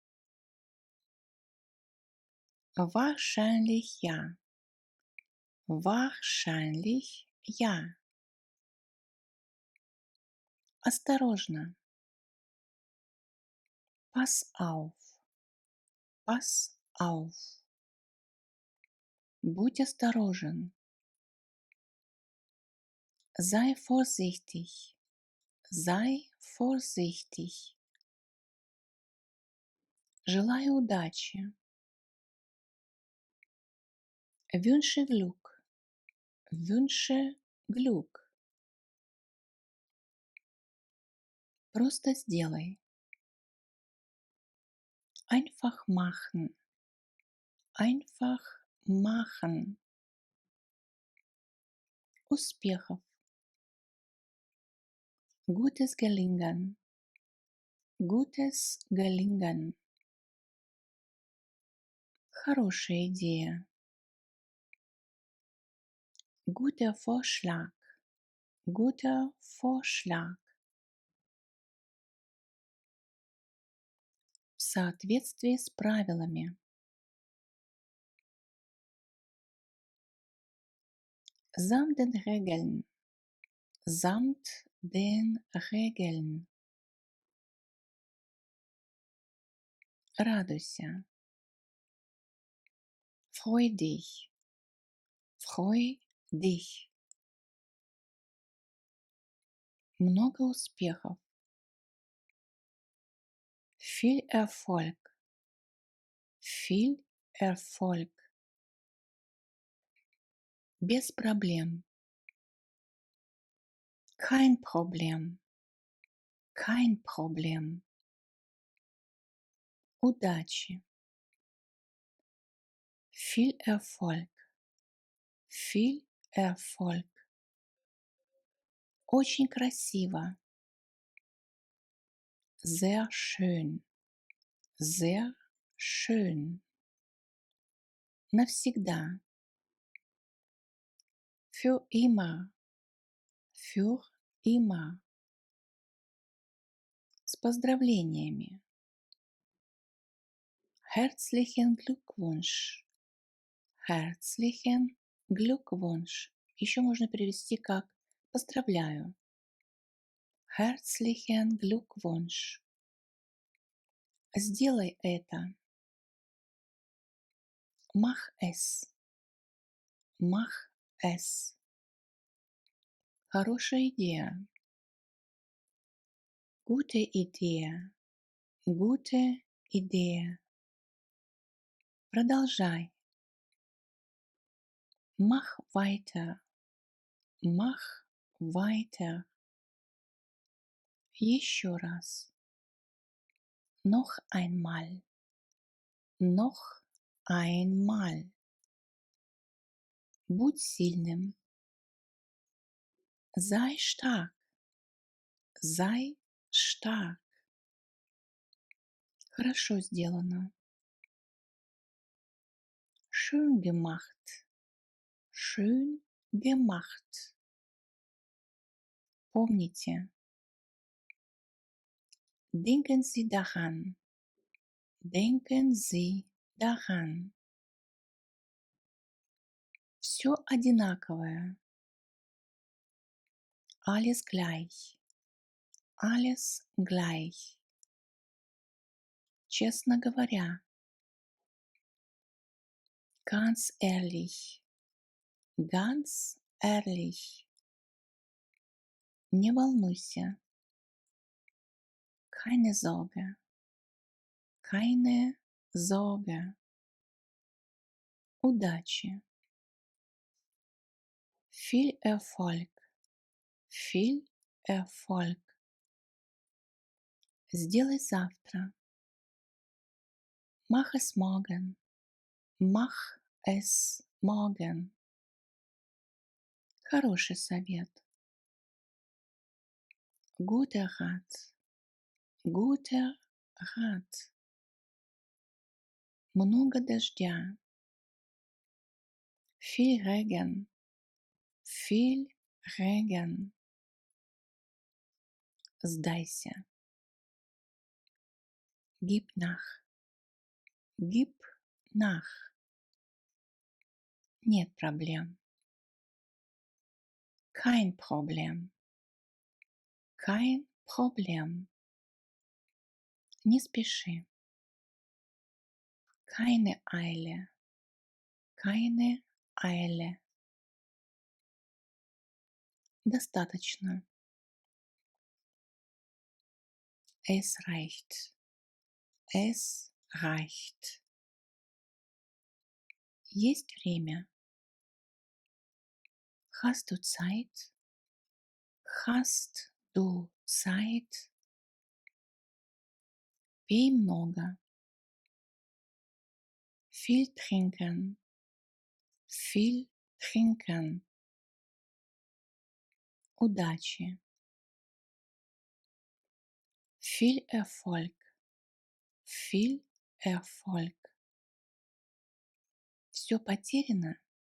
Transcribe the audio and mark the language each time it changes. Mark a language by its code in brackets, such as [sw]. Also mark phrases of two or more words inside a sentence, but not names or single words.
[de] Wahrscheinlich ja. Wahrscheinlich ja. [ru] Осторожно. [de] Pass auf. Pass auf. [ru] Будь осторожен. [de] Sei vorsichtig. Sei vorsichtig. [ru] Желаю удачи. [de] Wünsche Glück. Wünsche Glück. [ru] Просто сделай. [de] Einfach machen. Einfach machen. Успехов. Gutes Gelingen. Gutes Gelingen. [ru] Хорошая идея. [de] Guter Vorschlag. Guter Vorschlag. [ru] В соответствии с правилами. [de] Samt den Regeln. Samt den Regeln. [ru] Радуйся. [de] Freu dich. Freu dich. [ru] Много успехов. [de] Viel Erfolg. Viel Erfolg. [ru] Без проблем. [de] Kein Problem. Kein Problem. Удачи. Viel Erfolg. Viel Erfolg. [ru] Очень красиво. [de] Sehr schön. Sehr schön. Навсегда. Für immer. Für immer. [ru] С поздравлениями. [de] Herzlichen Glückwunsch. Herzlichen Glückwunsch. [ru] Еще можно перевести как поздравляю. [de] Herzlichen Glückwunsch. [ru] Сделай это. [de] Mach es. Mach es. [ru] Хорошая идея. [de] Gute Idee. Gute Idee. Продолжай. Mach weiter. Mach weiter. [ru] Еще раз. [de] Noch einmal. Noch einmal. [ru] Будь сильным. [de] Sei stark. Sei stark. [ru] Хорошо сделано. [de] Schön gemacht. Schön gemacht. Помните. Denken Sie daran. Denken Sie daran. [ru] Все одинаковое. [de] Alles gleich. Alles gleich. [ru] Честно говоря. [de] Ganz ehrlich. Ganz ehrlich. [ru] Не волнуйся. [de] Keine Sorge. Keine Sorge. Удачи. Viel Erfolg. Viel Erfolg. [ru] Сделай завтра. [de] Mach es morgen. Mach es morgen. [ru] Хороший совет. [de] Guter Rat. Guter Rat. [ru] Много дождя. [de] Viel Regen. Viel Regen. Сдайся. Gib nach. Gib nach. [ru] Нет проблем. [de] Kein Problem. Kein Problem. [ru] Не спеши. [de] Keine Eile. Keine Eile. Достаточно. Es reicht. Es reicht. [ru] Есть время. [de] Hast du Zeit? Hast du Zeit? [ru] Пей много. [de] Viel trinken. Viel trinken. Удачи. Viel Erfolg. Viel Erfolg. [ru] Все потеряно.